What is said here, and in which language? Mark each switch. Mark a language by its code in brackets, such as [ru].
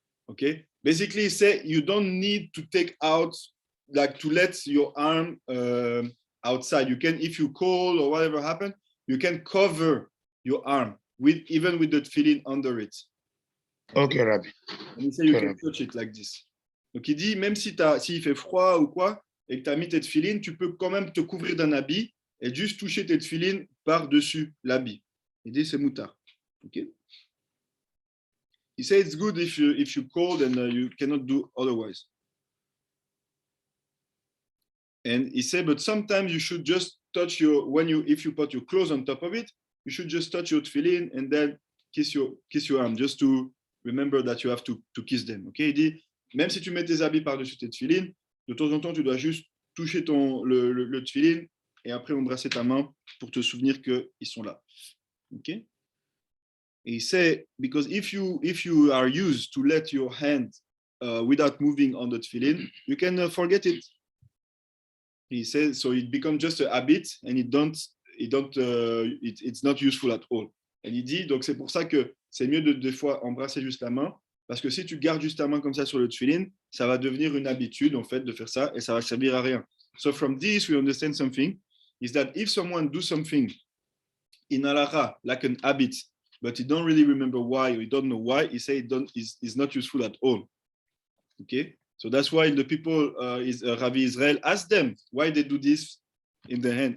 [en] Okay, basically he said you don't need to take out, like to let your arm outside. You can, if you cold or whatever happened, you can cover your arm even with the tefillin under it. Okay, Rabbi. And he said you can touch it like this. [fr] Donc il dit même si s'il fait froid ou quoi et que tu as mis tes tefillin, tu peux quand même te couvrir d'un habit et juste toucher tes tefillin par-dessus l'habit. Il dit c'est moutard. Okay. [en] He said it's good if you cold and you cannot do otherwise. And he said, but sometimes you should just touch if you put your clothes on top of it, you should just touch your tefillin and then kiss your arm, just to remember that you have to kiss them. Okay? [fr] Il dit, même si tu mets tes habits par-dessus tes tefillin, de temps en temps, tu dois juste toucher le tefillin et après embrasser ta main pour te souvenir qu'ils sont là. Okay? [en] He said, because if you are used to let your hand without moving on the tefillin, you can forget it. He says, so it becomes just a habit and it's not useful at all. [fr] Et il dit, donc c'est pour ça que c'est mieux de des fois embrasser juste la main, parce que si tu gardes juste ta main comme ça sur le tefillin, ça va devenir une habitude en fait de faire ça et ça va servir à rien. [en] So from this we understand something, is that if someone do something in halacha like an habit, but he don't really remember why, or he don't know why, he say it's not useful at all. Okay, so that's why the people, Rabbi Israel, ask them why they do this in the hand.